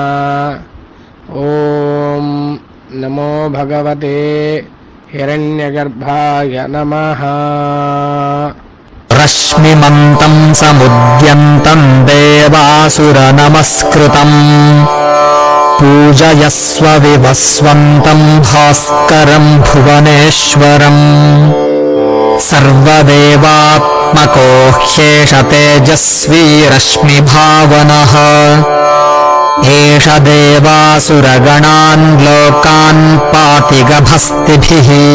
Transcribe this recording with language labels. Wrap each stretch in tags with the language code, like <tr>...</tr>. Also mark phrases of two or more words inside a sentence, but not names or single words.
<sa>ఓం నమో భగవతే హిరణ్యగర్భాయ నమః. రశ్మిమంతం సముద్యంతం దేవాసుర నమస్కృతం पूजयस्व विवस्वन्तम् भास्करम् भुवनेश्वरम् सर्वदेवात्मको ह्येष तेजस्वी रश्मिभावनः एष देवासुरगणान् लोकान् पाति गभस्तिभिः</sa>